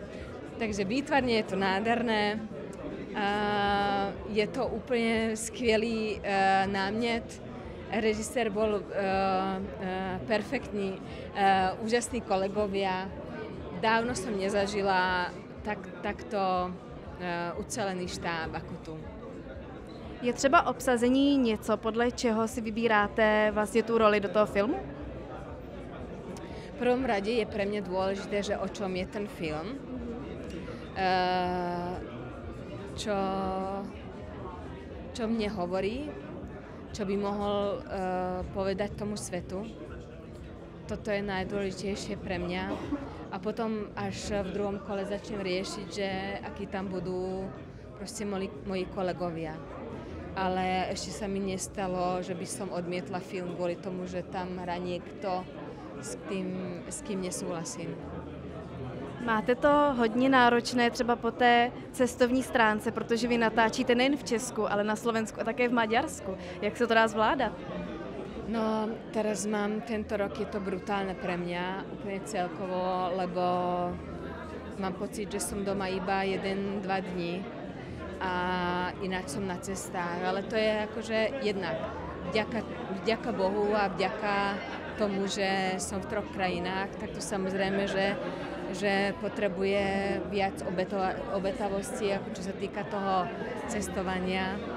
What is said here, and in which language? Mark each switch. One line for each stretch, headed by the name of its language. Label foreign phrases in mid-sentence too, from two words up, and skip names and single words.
Slovak: Takže výtvarne je to nádherné. Je to úplne
Czech: skvělý námět.
Slovak: Režisér bol perfektní, úžasní kolegovia. Dávno som nezažila takto ucelený štáb ako tu.
Czech: Je třeba obsazení něco, podle čeho si vybíráte vlastně tu roli do toho filmu?
Slovak: V prvom rade je pre mňa dôležité, že o čom je ten film. Čo mne hovorí, čo by mohol povedať tomu svetu. Toto je najdôležitejšie pre mňa. A potom až v druhom kole začnem riešiť, že akí tam budú proste moji kolegovia. Ale ešte sa mi nestalo, že by som odmietla film kvôli tomu, že tam hrá niekto, s kým nesúhlasím.
Czech: Máte to hodně náročné třeba po té cestovní stránce, protože vy natáčíte nejen v Česku, ale na Slovensku a také v Maďarsku. Jak se to dá zvládat?
Slovak: No, teraz tento rok je to brutálne pre mňa, úplne celkovo, lebo mám pocit, že som doma iba 1-2 dní a ináč som na cestách, ale to je akože jednak vďaka Bohu a vďaka tomu, že som v 3 krajinách, tak to samozrejme, že potrebuje viac obetavosti, ako čo sa týka toho cestovania.